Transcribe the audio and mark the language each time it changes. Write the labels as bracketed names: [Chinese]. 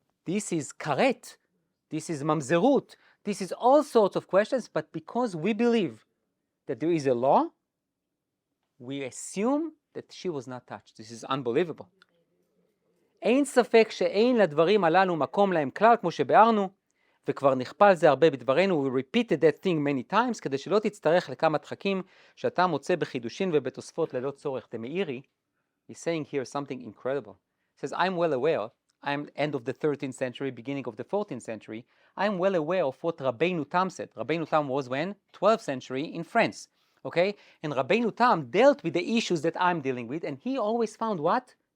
[English] This is karet, this is mamzerut, this is all sorts of questions, but because we believe that there is a law, we assume that she was not touched. This is unbelievable. [Hebrew] אין ספק שאין לדברים הללו מקום להם כלל, כמו שבארנו, וכבר נכפה על זה הרבה בדברנו, [English] we repeated that thing many times, [Hebrew] כדי שלא תצטרך לכמה דחקים שאתה מוצא בחידושין ובתוספות ללא צורך. [English] The Meiri is saying here something incredible. He says, I'm well aware, I'm end of the 13th century, beginning of the 14th century, I'm well aware of what Rabbeinu Tam said. Rabbeinu Tam was when? 12th century in France. Okay? And Rabbeinu Tam dealt with the issues that I'm dealing with, and he always found what?